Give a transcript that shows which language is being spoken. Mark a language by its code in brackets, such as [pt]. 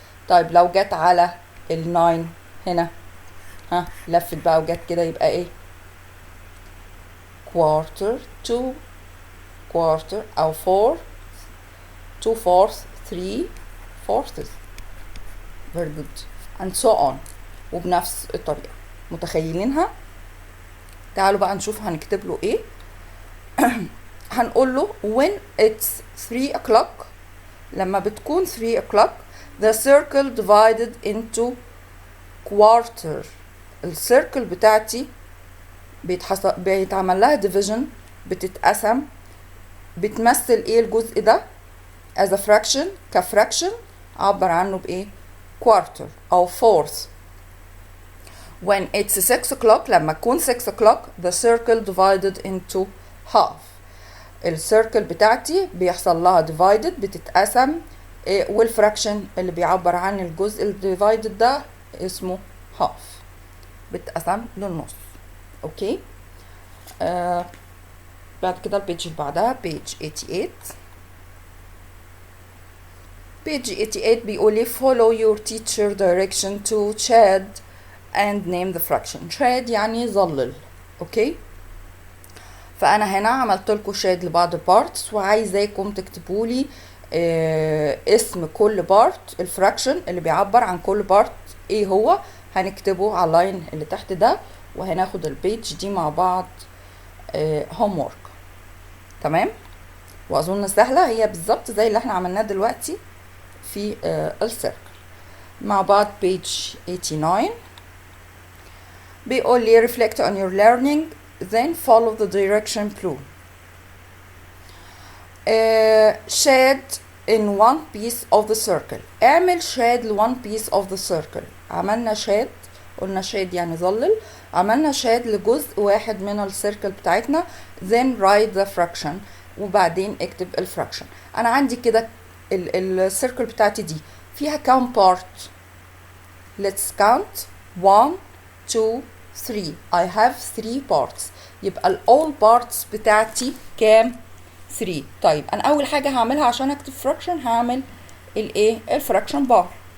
[ar] طيب لو جت على ال9 هنا لفت بقى وجت كده يبقى ايه؟ [en] quarter 2 quarter [ar] او 4 [en] 2 fourths 3 fourths. very good and so on. [ar] وبنفس الطريقة متخيلينها؟ تعالوا بقى نشوف هنكتب له ايه. هنقول له [en] when it's 3 o'clock، [ar] لما بتكون [en] 3 o'clock the circle divided into quarter. [ar] السيركل بتاعتي بيتعمل لها division، بتتقسم. بتمثل ايه الجزء ده [en] as a fraction؟ [ar] كفراكشن عبر عنه بايه؟ quarter او fourth. [en] when it's 6 o'clock [ar] لما تكون [en] 6 o'clock the circle divided into half. [ar] السيركل بتاعتي بيحصل لها divided بتتقسم، والفراكشن اللي بيعبر عن الجزء الديفايدد ده اسمه half، بتقسم للنص. اوكي. بعد كده البيج اللي بعدها page 88. [en] page 88 [ar] بيقول لي [en] follow your teacher direction to Chad and name the fraction. [ar] Chad يعني ظلل. اوكي. فانا هنا عملت لكم شاد لبعض البارتس وعايزاكم تكتبوا لي اسم كل بارت، الفراكشن اللي بيعبر عن كل بارت ايه هو. هنكتبه على اللاين اللي تحت ده، وهناخد البيج دي مع بعض هوم وورك. تمام. واظن سهله، هي بالظبط زي اللي احنا عملناه دلوقتي في السيركل. مع بعض [en] page 89 [ar] بيقول لي [en] reflect on your learning then follow the direction below. shade in one piece of the circle. اعمل shade ل one piece of the circle. [ar] عملنا shade، قلنا shade يعني ظلل، عملنا shade لجزء واحد من السيركل بتاعتنا. [en] then write the fraction، [ar] وبعدين اكتب الفراكشن. انا عندي كده السيركل بتاعتي دي فيها كام بارت؟ [en] let's count 1 2 3. I have 3 parts. [ar] يبقى ال all parts بتاعتي كام؟ 3. طيب انا اول حاجة هعملها عشان اكتب fraction هعمل الايه؟ الفراكشن بار.